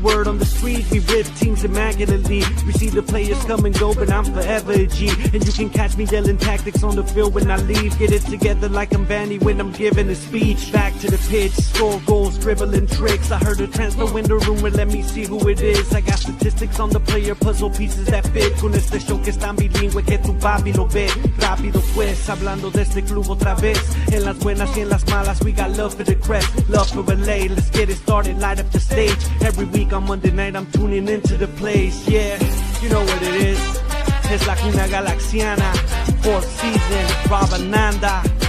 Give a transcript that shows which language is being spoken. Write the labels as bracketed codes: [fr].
[en] Word on the street, we rip teams immaculately. We see the players come and go, but I'm forever a G. And you can catch me yelling tactics on the field when I leave. Get it together like I'm Vanney when I'm giving a speech. Back to the pitch, score goals, dribbling tricks. I heard a transfer window rumor, let me see who it is. I got statistics on the player, puzzle pieces that fit. [es] Con este show que es tan bilingüe que tu papi lo ve. Rápido pues, hablando de este club otra vez. En las buenas y en las malas, [en] we got love for the crest, love for LA. Let's get it started, light up the stage. Every week on Monday night I'm tuning into the place. Yeah, you know what it is. It's La Cuna Galaxiana, 4th season, Rabananda.